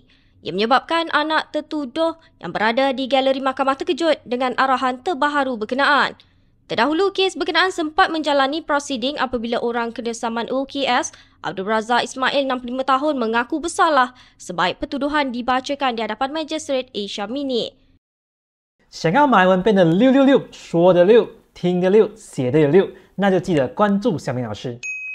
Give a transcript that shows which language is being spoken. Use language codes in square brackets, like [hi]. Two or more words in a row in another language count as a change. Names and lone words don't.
[ms] Ia menyebabkan anak tertuduh yang berada di galeri mahkamah terkejut dengan arahan terbaru berkenaan. Terdahulu, kes berkenaan sempat menjalani prosiding apabila orang kesamaan OKS, Abdul Razak Ismail, 65 tahun, mengaku bersalah sebaik pertuduhan dibacakan di hadapan Magistrate A. Sharmini. [zh] 想要马来文变得666，说的6，听的6，写的有6，那就记得关注小明老师。